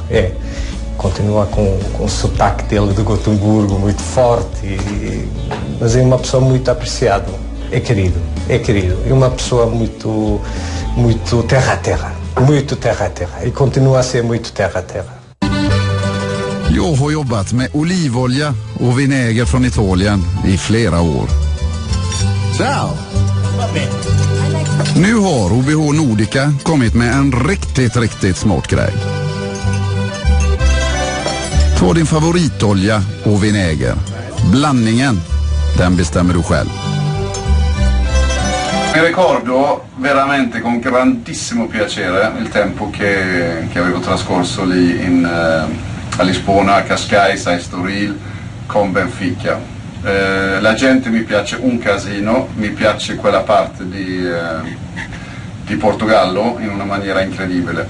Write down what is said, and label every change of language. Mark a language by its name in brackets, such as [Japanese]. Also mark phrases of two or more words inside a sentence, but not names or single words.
[Portuguese] Continua com o sotaque dele de Gotemburgo muito forte, mas é uma pessoa muito apreciada. É querido. É uma pessoa muito terra a terra. Muito terra a terra. E continua a ser muito terra a terra. [Swedish] Jag har jobbat med olivolja och vinäger från Italien i flera år. Ciao! Nu har OBH Nordica kommit med en riktigt smart grej. Ta din favoritolja och vinäger. Blandningen, den bestämmer du själv. [Italian] Mi ricordo veramente con grandissimo piacere il tempo che avevo trascorso lì a Lisbona, a Cascais, a Estoril con Benfica. La gente mi piace un casino, mi piace quella parte di Portogallo in una maniera incredibile.